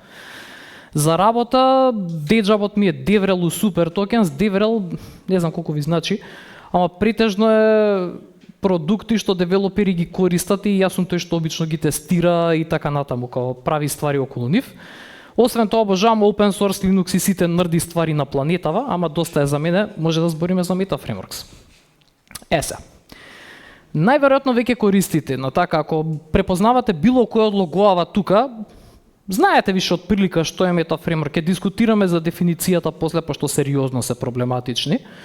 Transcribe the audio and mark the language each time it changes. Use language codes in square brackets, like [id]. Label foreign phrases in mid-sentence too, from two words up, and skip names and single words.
[mk] За работа, дејџабот ми е Devrel Super Tokens, Devrel, не знам колку ви значи, ама претежно е продукти што девелопери ги користат и јас сум тој што обично ги тестира и така натаму, као прави ствари околу нив. Освен тоа обожавам [en] open source [mk] Linux и сите нрди ствари на планетава, ама доста е за мене, може да збориме за Meta Frameworks. Се. Најверојатно веќе користите, но така ако препознавате било кој од логоава тука, знаете више од прилика што е Meta Framework, ќе дискутираме за дефиницијата после, пошто сериозно се проблематични.